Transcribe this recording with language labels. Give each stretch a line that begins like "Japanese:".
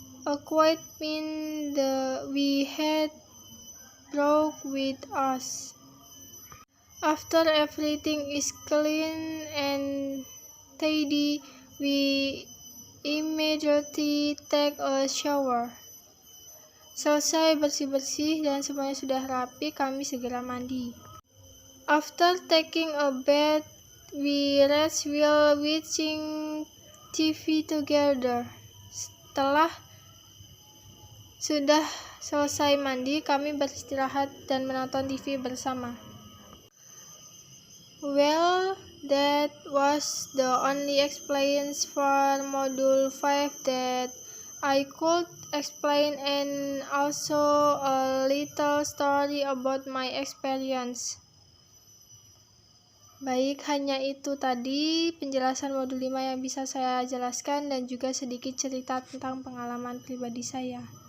English: A quiet mean we had brought with us. After everything is clean and tidy, we immediately take a shower.
Indonesian: Selesai bersih-bersih dan semuanya sudah rapi, kami segera mandi.
English: After taking a bath, we rest while watching TV together.
Indonesian: Setelah sudah selesai mandi, kami beristirahat dan menonton TV bersama.
English: Well, that was the only experience for Module 5 that I could explain, and also a little story about my experience.
Indonesian: Baik, hanya itu tadi penjelasan modul 5 yang bisa saya jelaskan dan juga sedikit cerita tentang pengalaman pribadi saya.